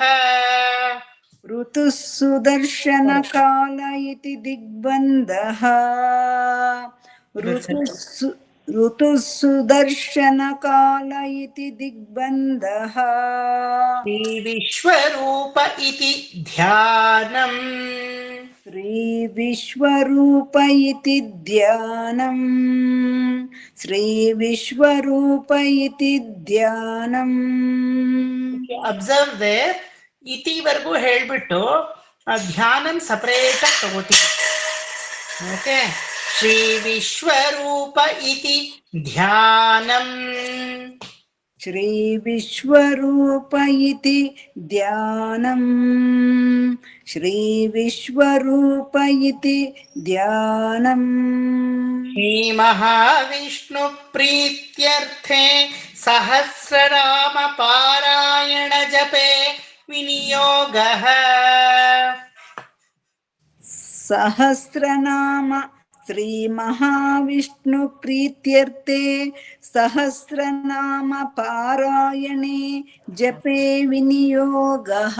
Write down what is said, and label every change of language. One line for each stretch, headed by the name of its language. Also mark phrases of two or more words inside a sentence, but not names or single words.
Sanskrit: ಋತು ಸುದರ್ಶನ ಕಾಲ ಇತಿ ದಿಗ್ಬಂಧಃ. ಋತು ಸುದರ್ಶನ ಕಾಲ ಇತಿ ದಿಗ್ಬಂಧಃ. ಶ್ರೀ ವಿಶ್ವರೂಪ ಇತಿ ಧ್ಯಾನಂ. ಶ್ರೀ ವಿಶ್ವರೂಪ ಇತಿ ಧ್ಯಾನಂ. ಶ್ರೀ ವಿಶ್ವರೂಪ ಇತಿ ಧ್ಯಾನಂ.
English: observe there,
Kannada: ಇತಿವರೆಗೂ ಹೇಳ್ಬಿಟ್ಟು ಧ್ಯಾನಂ ಸಪರೇಟ್ ಆಗಿ ತಗೋತೀವಿ.
Sanskrit: ಓಕೆ, ಶ್ರೀ ವಿಶ್ವರೂಪ ಇತಿ ಧ್ಯಾನಂ. ಶ್ರೀ ವಿಶ್ವರೂಪ ಇತಿ ಧ್ಯಾನಂ. ಶ್ರೀ ವಿಶ್ವರೂಪ ಇತಿ ಧ್ಯಾನಂ. ಶ್ರೀ ಮಹಾವಿಷ್ಣು ಪ್ರೀತ್ಯರ್ಥೆ ಸಹಸ್ರನಾಮ ಪಾರಾಯಣ ಜಪೆ ವಿನಿಯೋಗಃ. ಸಹಸ್ರನಾಮ ಶ್ರೀ ಮಹಾವಿಷ್ಣು ಪ್ರೀತ್ಯರ್ಥೆ ಸಹಸ್ರನಾಮ ಪಾರಾಯಣೆ ಜಪೆ ವಿನಿಯೋಗಃ.